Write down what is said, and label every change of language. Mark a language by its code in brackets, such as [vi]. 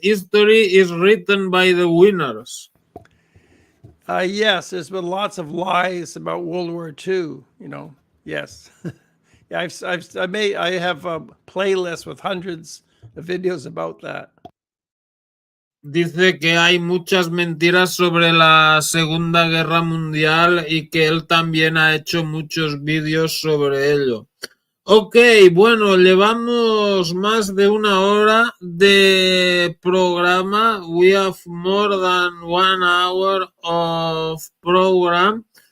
[en] History is written by the winners. Yes, there's been lots of lies about World War II, Yes. Yeah, I have a playlist with hundreds of videos about that. [es] Dice que hay muchas mentiras sobre la Segunda Guerra Mundial y que él también ha hecho muchos vídeos sobre ello. Ok, bueno, llevamos más de una hora de programa. [en] We have more than 1 hour of program.